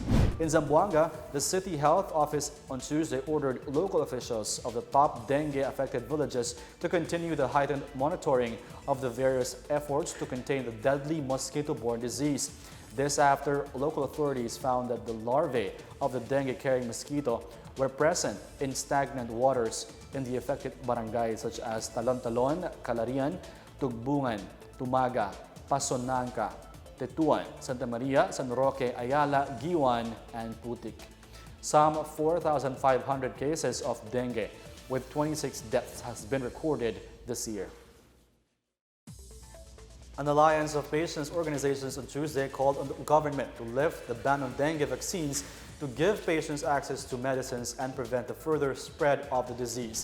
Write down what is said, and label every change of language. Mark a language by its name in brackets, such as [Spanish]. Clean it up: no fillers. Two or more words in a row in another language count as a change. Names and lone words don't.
[English] In Zamboanga, the City Health Office on Tuesday ordered local officials of the top dengue-affected villages to continue the heightened monitoring of the various efforts to contain the deadly mosquito-borne disease. This after local authorities found that the larvae of the dengue-carrying mosquito were present in stagnant waters in the affected barangays such as Talon-Talon, Calarian, Tugbungan, Tumaga, Pasonanca, Tetuan, Santa Maria, San Roque, Ayala, Giwan, and Putik. Some 4,500 cases of dengue with 26 deaths has been recorded this year. An alliance of patients' organizations on Tuesday called on the government to lift the ban on dengue vaccines to give patients access to medicines and prevent the further spread of the disease.